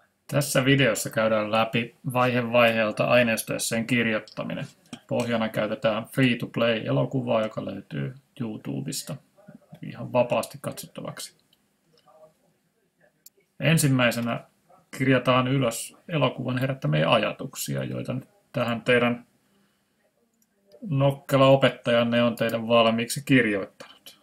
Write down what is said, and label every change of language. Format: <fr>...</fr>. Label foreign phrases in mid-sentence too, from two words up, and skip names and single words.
<fi>Tässä videossa käydään läpi vaihe vaiheelta aineistoesseen kirjoittaminen. Pohjana käytetään</fi> <en>free-to-play-</en> <fi>elokuvaa, joka löytyy YouTubesta ihan vapaasti katsottavaksi. Ensimmäisenä kirjataan ylös elokuvan herättämiä ajatuksia, joita nyt tähän teidän nokkela opettajanne on teidän valmiiksi kirjoittanut.</fi>